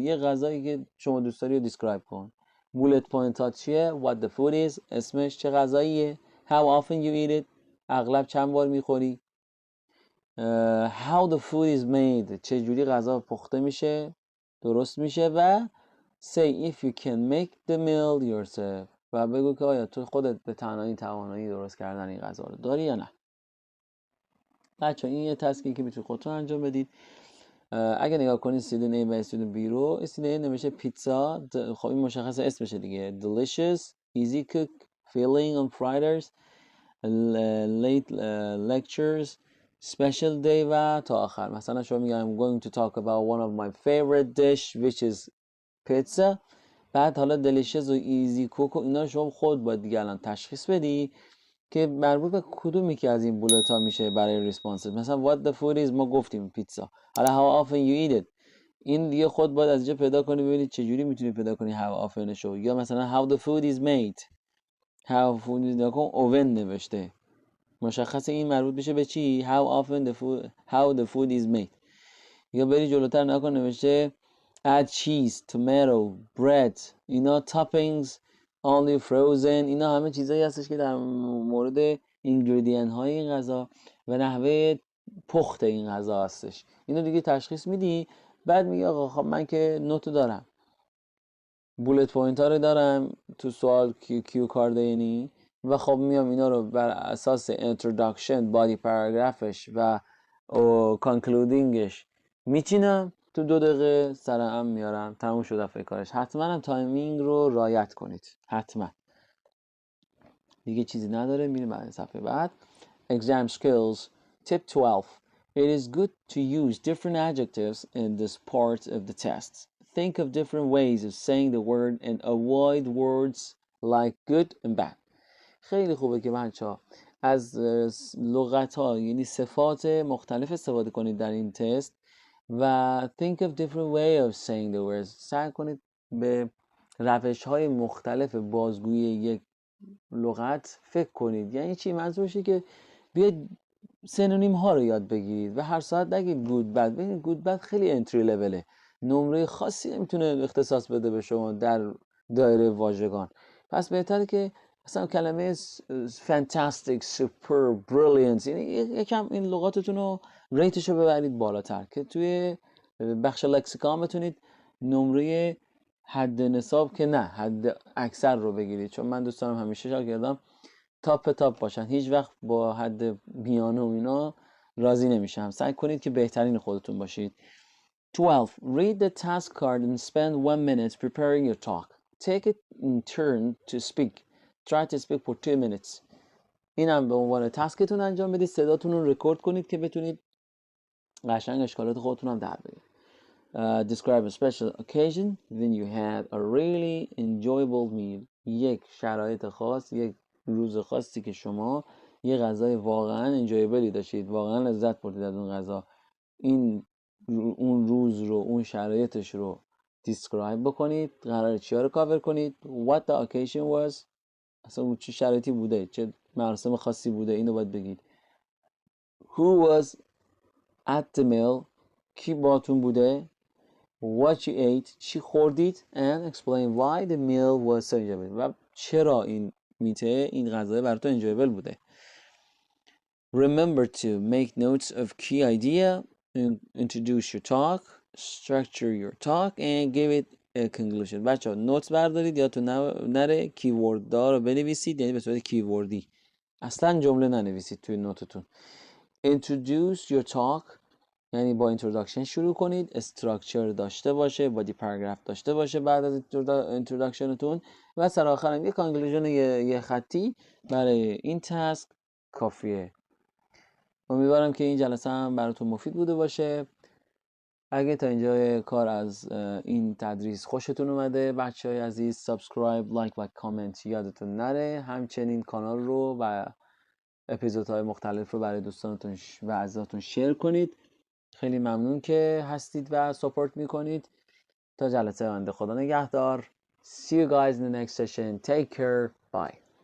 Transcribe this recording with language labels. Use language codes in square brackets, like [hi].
[fa] یه غذایی که شما دوست داری رو دیسکرایب کن. bullet point ها چیه؟ [en] what the food is. [fa] اسمش چه غذاییه. [en] how often you eat it. [fa] اغلب چند بار میخوری. [en] how the food is made. [fa] چه جوری غذا پخته میشه، درست میشه. [en] و say if you can make the meal yourself. [fa] و بگو که آیا تو خودت به تنهایی توانایی درست کردن این غذا رو داری یا نه. بچه این یه تسکی که میتونید خودتون انجام بدید. اگه نگاه کنید استودنت A و استودنت B رو، استودنت A نمیشه پیتزا. خب این مشخص اسمشه دیگه. [en] delicious, easy cook, filling on Fridays, late lectures, special day و تا آخر. [fa] مثلا شما میگم [en] I'm going to talk about one of my favorite dish which is pizza. [fa] بعد حالا delicious و easy cook و اینا شما خود باید دیگه الان تشخیص بدی که مربوط به کدومی که از این بولت ها میشه برای ریسپانس. مثلا [en] what the food is [fa] ما گفتیم پیتزا. حالا [en] how often you eat it [fa] این دیگه خود باید از اینجا پیدا کنی ببینید چجوری میتونی پیدا کنی how often شو. یا مثلا [en] how the food is made. how food is نکن oven نوشته. [fa] مشخص این مربوط بشه به چی؟ how the food is made. یا بری جلوتر نکن نوشته [en] add cheese, tomato, bread. اینا toppings, only frozen. [fa] اینا همه چیزایی هستش که در مورد ingredient های این غذا و نحوه پخت این غذا هستش. اینو دیگه تشخیص میدی. بعد میگی آقا خب من که نوتو دارم، بولت پوینت ها رو دارم تو سوال کیو کارد یعنی، و خب میام اینا رو بر اساس introduction، بادی پاراگرافش و کانکلودینگش میچینم تو 2 دقیقه سرعم میارم. تموم شد فکر کارش. حتما هم تایمینگ رو رعایت کنید. حتما. دیگه چیزی نداره. میریم بعد صفحه بعد. [en] Exam skills. Tip 12. It is good to use different adjectives in this part of the test. Think of different ways of saying the word and avoid words like good and bad. [fa] خیلی خوبه که بچه‌ها از لغت ها یعنی صفات مختلف استفاده کنید در این تست و [en] think of different way of saying the words. [fa] سعی کنید به روش های مختلف بازگویی یک لغت فکر کنید. یعنی چی؟ منظورشه که بیاید سینونیم ها رو یاد بگیرید و هر ساعت نگید گود بد. ببینید گود بد خیلی انتری لوله، نمره خاصی نمیتونه اختصاص بده به شما در دایره واژگان. پس بهتره که مثلا کلمه fantastic, super, brilliant یعنی یکم این لغاتتون رو ریتش رو ببرید بالاتر که توی بخش لکسیکان بتونید نمره حد نصاب که نه حد اکثر رو بگیرید. چون من دوست دارم همیشه شاگردام تاپ باشن، هیچ وقت با حد میانه و اینا راضی نمیشم. سعی کنید که بهترین خودتون باشید. 12. [en] Read the task card and spend 1 minute preparing your talk. Take it in turn to speak. Try to speak for 2 minutes. [fa] اینم به عنوان تسکتون انجام بدید. صداتون رو رکورد کنید که بتونید قشنگ اشکالات خودتون هم در بیارید. [en] Describe a special occasion when you had a really enjoyable meal. [fa] یک شرایط خاص، یک روز خاصی که شما یه غذای واقعا انجویبلی داشتید، واقعا لذت بردید از اون غذا. اون روز رو، اون شرایطش رو دیسکرایب بکنید. قراره چیا رو کاور کنید. [en] What the occasion was. [fa] اصلا اون چه شرایطی بوده، چه مراسم خاصی بوده، اینو باید بگید. [en] Who was at the meal. [fa] کی باتون بوده. [en] What you ate. [fa] چی خوردید. [en] And explain why the meal was so enjoyable. [fa] و چرا این غذا براتون enjoyable بوده. [en] Remember to make notes of key idea. Introduce your talk. Structure your talk and give it a conclusion. [fa] بچه‌ها نوتس بردارید، یادتون نره کیورد ها رو بنویسید، یعنی به صورت کیوردی. اصلا جمله ننویسید توی نوتتون. [en] Introduce your talk. [fa] یعنی با اینتروداکشن شروع کنید، استراکچر داشته باشه، بادی پاراگراف داشته باشه بعد از اینتروداکشنتون و سر آخر هم یه کانکلوژن یه خطی برای این تاسک کافیه. امیدوارم که این جلسه هم براتون مفید بوده باشه. اگه تا اینجا کار از این تدریس خوشتون اومده بچهای عزیز، سابسکرایب، لایک و کامنت یادتون نره. همچنین کانال رو و اپیزودهای مختلف رو برای دوستانتون و عزیزاتون شیر کنید. خیلی ممنون که هستید و ساپورت میکنید. تا جلسه آینده خدا نگهدار. [en] See you guys in the next session. Take care. Bye.